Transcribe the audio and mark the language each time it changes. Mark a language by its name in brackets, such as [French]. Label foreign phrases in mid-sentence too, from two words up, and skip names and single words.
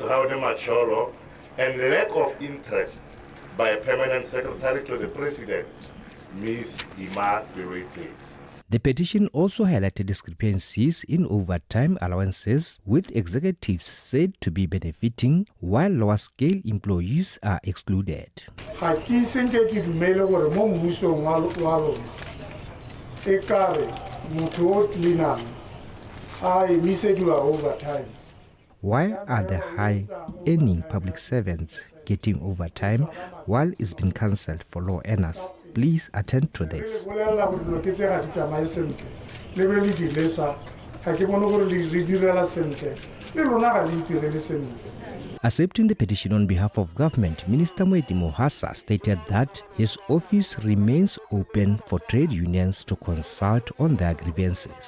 [English] Raude Macholo, and lack of interest by Permanent Secretary to the President, Ms. Ima Beruites. The petition also highlighted discrepancies in overtime allowances, with executives said to be benefiting while lower-scale employees are excluded. [Tswana] ga ke senke ke dumele gore mo mmusong wa lona e kare motho o cleanang a emisediwa overtime. [English] Why are the high-earning public servants getting overtime while it's been cancelled for low earners? Please attend to this. Accepting the petition on behalf of government, Minister Moeti Mohasa stated that his office remains open for trade unions to consult on their grievances.